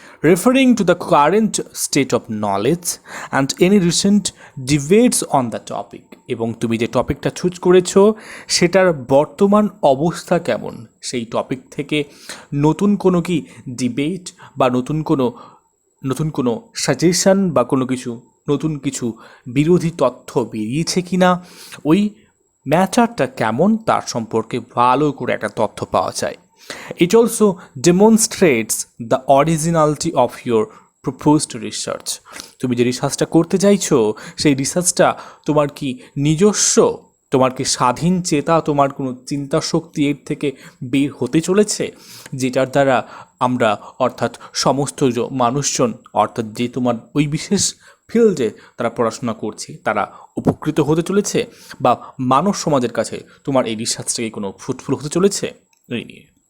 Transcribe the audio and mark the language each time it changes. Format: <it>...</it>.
<en>Referring to the current state of knowledge and any recent debates on the topic,</en> <bn>এবং তুমি যে টপিকটা choose করেছো সেটার বর্তমান অবস্থা কেমন, সেই টপিক থেকে নতুন কোনো কি ডিবেট বা নতুন কোনো সাজেশন বা নতুন কিছু বিরোধী তথ্য বেরিয়েছে কি না, ওই ম্যাটারটা কেমন তার সম্পর্কে ভালো করে একটা তথ্য পাওয়া যায়।</bn> <en>It also demonstrates the originality of your proposed research.</en> <bn>তুমি যে রিসার্চটা করতে চাইছো সেই রিসার্চটা তোমার কি নিজস্ব, তোমার কি স্বাধীন চেতা, তোমার কোনো চিন্তা শক্তি এর থেকে বের হতে চলেছে, যেটার দ্বারা আমরা অর্থাৎ সমস্ত মানুষজন অর্থাৎ যে তোমার ওই বিশেষ ফিল্ডে তারা পড়াশোনা করছে তারা উপকৃত হতে চলেছে, বা মানব সমাজের কাছে তোমার এই রিসার্চটাকে কোনো ফ্রুটফুল হতে চলেছে এই নিয়ে।</bn>